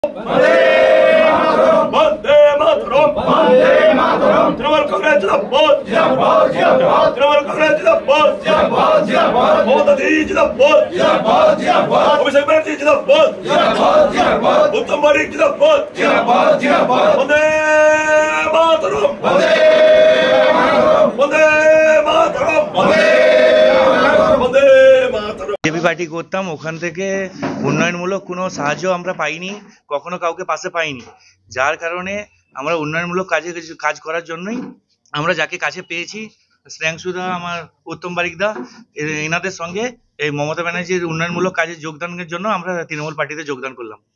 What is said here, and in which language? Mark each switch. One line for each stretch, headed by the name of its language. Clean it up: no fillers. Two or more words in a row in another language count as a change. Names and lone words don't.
Hindi: वंदे मातरम वंदे मातरम तृणमूल कांग्रेस जिंदाबाद जिंदाबाद जिंदाबाद तृणमूल कांग्रेस जिंदाबाद जिंदाबाद जिंदाबाद ममता दी जिंदाबाद जिंदाबाद जिंदाबाद अभिषेक बनर्जी जिंदाबाद जिंदाबाद जिंदाबाद उत्तम बारिक जिंदाबाद जिंदाबाद जिंदाबाद वंदे मातरम वंदे मातरम वंदे मातरम वंदे वंदे मातरम।
Bangla: বিজেপি পার্টি করতাম, ওখান থেকে উন্নয়নমূলক কোনো সাহায্য আমরা পাইনি, কখনো কাউকে পাশে পাইনি, যার কারণে আমরা উন্নয়নমূলক কাজ করার জন্যই আমরা যাকে কাছে পেয়েছি শ্রেয়াংশুদা, আমার উত্তম বারিকদা, এনাদের সঙ্গে এই মমতা ব্যানার্জির উন্নয়নমূলক কাজে যোগদানের জন্য আমরা তৃণমূল পার্টিতে যোগদান করলাম।